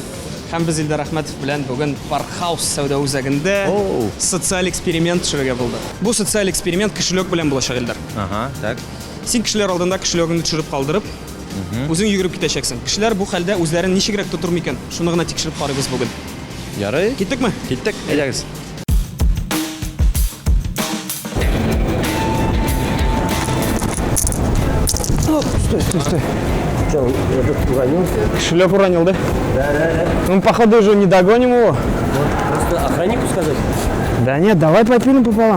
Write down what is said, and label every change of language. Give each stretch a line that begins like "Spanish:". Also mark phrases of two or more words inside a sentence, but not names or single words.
Tatar: Һәм без Илдар Әхмәтов белән бүген Парк Хаус сәүдә үзәгендә социаль эксперимент төшерергә булды. Бу социаль эксперимент кешелек белән булачак, Илдар. Так. Син кешеләр алдында кешелегеңне төшереп калдырып, үзең йөгереп китәчәксең. Кешеләр бу хәлдә үзләрен ничегрәк тотыр микән? Шуны гына тикшереп карыйбыз бүген. Ярый. Киттекме? Киттек. Әйдәгез.
Russian: Стой. Что, он уронил? Кошелек уронил, да? Да. Ну, походу, уже не догоним его. Просто охраннику сказать? Да нет, давай попилим пополам.